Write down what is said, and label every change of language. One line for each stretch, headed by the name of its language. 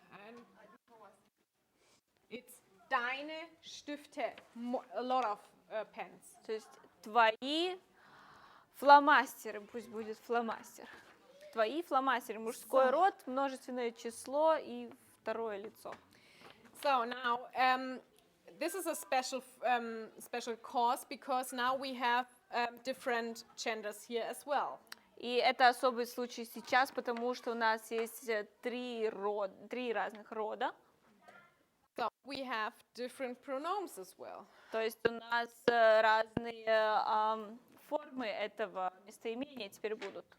English: And it's
German: deine Stifte.
English: A lot of pens.
Russian: То есть твои фломастеры, пусть будет фломастер. Твои фломастеры, мужской род, множественное число и второе лицо.
English: So now, this is a special course because now we have different genders here as well.
Russian: И это особый случай сейчас, потому что у нас есть три разных рода.
English: So we have different pronouns as well.
Russian: То есть у нас разные формы этого местоимения теперь будут.